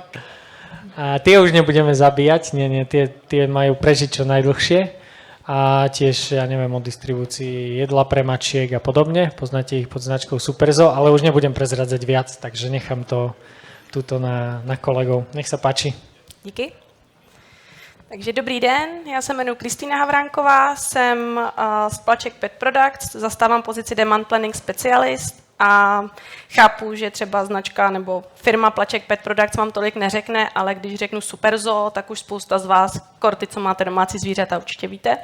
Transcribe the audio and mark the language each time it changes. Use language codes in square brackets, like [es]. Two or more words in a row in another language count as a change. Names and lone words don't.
[sk] A tie už nebudeme zabíjať, nie, tie majú prežiť čo najdlhšie. A tiež, ja neviem, o distribúcii jedla pre mačiek a podobne. Poznáte ich pod značkou Superzo, ale už nebudem prezradzať viac, takže nechám to tuto na kolegov. Nech sa páči. [cs] Díky. Takže dobrý den, já se jmenuji Kristýna Havránková, jsem z Plaček Pet Products, zastávám pozici [en] Demand Planning Specialist [cs] a chápu, že třeba značka nebo firma Plaček Pet Products vám tolik neřekne, ale když řeknu Superzo, tak už spousta z vás, korty, co máte domácí zvířata, určitě víte.